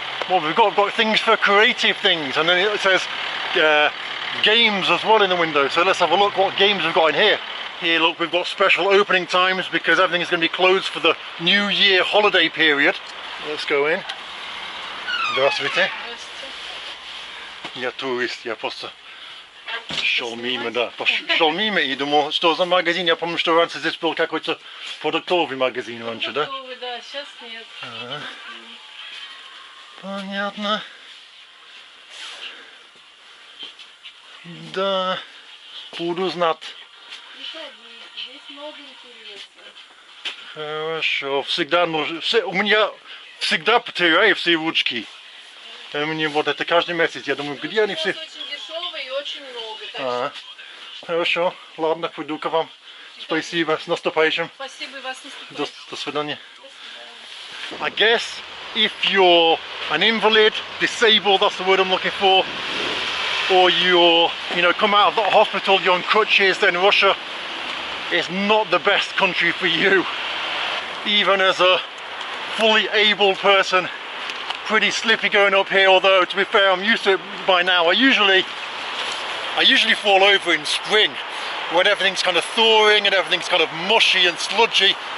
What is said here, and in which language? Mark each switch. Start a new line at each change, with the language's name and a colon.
English: Well, we've got things for creative things, and then it says games as well in the window. So let's have a look what games we've got in here. Here, look, we've got special opening times because everything is going to be closed for the New Year holiday period. Let's go in.
Russian: Здравствуйте. Я турист, я просто шел мимо, да. Шел мимо и думал, что за магазин. Я помню, что раньше здесь был какой-то продуктовый магазин раньше, да? Продуктовый, да, сейчас нет. Ага. Понятно. Да, буду знать. Здесь много интересно. Хорошо, всегда нужно, у меня всегда потеряю все ручки. Мне вот это каждый месяц, я думаю, где они все? Очень дешевые и очень много. Хорошо, ладно, пойду к вам. Спасибо, с наступающим. Спасибо, вас наступающим. До свидания.
English: I guess if you're an invalid, disabled, that's the word I'm looking for, or you're, come out of the hospital, you're on crutches, then Russia is not the best country for you. Even as a fully able person, pretty slippy going up here, although to be fair I'm used to it by now. I usually fall over in spring when everything's kind of thawing and everything's kind of mushy and sludgy.